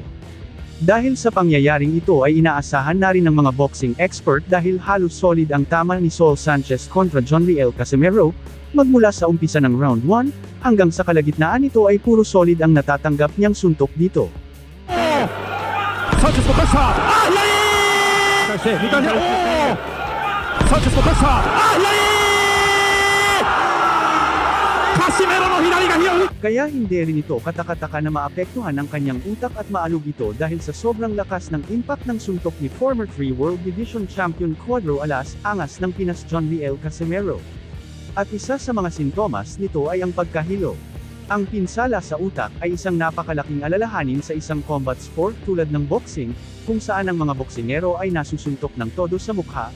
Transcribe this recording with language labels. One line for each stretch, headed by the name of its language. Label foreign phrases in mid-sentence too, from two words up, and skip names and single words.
Filipino: Dahil sa pangyayaring ito ay inaasahan na rin ng mga
English: boxing expert
Filipino: dahil halos solid ang tama ni Saul Sanchez kontra John Riel Casimero, magmula sa umpisa ng round 1, hanggang sa kalagitnaan ito ay puro solid ang natatanggap niyang suntok dito.
Japanese: Sanchez のプレッシャー、返して2回目、サンチェスのプレッシャー、カシメロの左が拾う。
Filipino: Kaya hindi rin ito katakataka na maapektuhan ang kanyang utak at maalog ito dahil sa sobrang lakas ng impact ng suntok ni
English: former 3 World Division Champion
Filipino: Cuadro Alas Angas ng Pinas John Riel Casimero. At isa sa mga sintomas nito ay ang pagkahilo. Ang pinsala sa utak ay isang napakalaking alalahanin sa isang
English: combat sport
Filipino: tulad ng boxing, kung saan ang mga boksingero ay nasusuntok ng todo sa mukha.